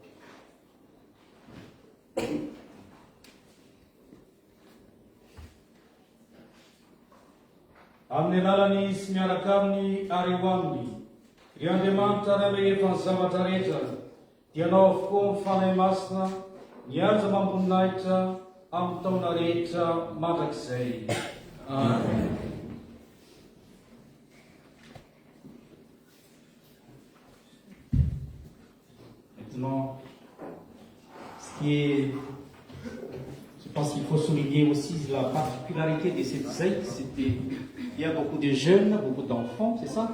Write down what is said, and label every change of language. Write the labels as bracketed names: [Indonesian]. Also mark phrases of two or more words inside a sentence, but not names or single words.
[Malagasy] Amin'ny alalany sy miaraka aminy ary ho aminy, ry Andriamanitra ny rehefa ny zavatra rehetra, dia anao avokoa mifanahy masina, mihaja mamboninahitra amin'ny taona rehetra mandrakizay. Amen. [French] Maintenant, je pense qu'il faut souligner aussi la particularité de cette secte, il y a beaucoup de jeunes, beaucoup d'enfants, c'est ça?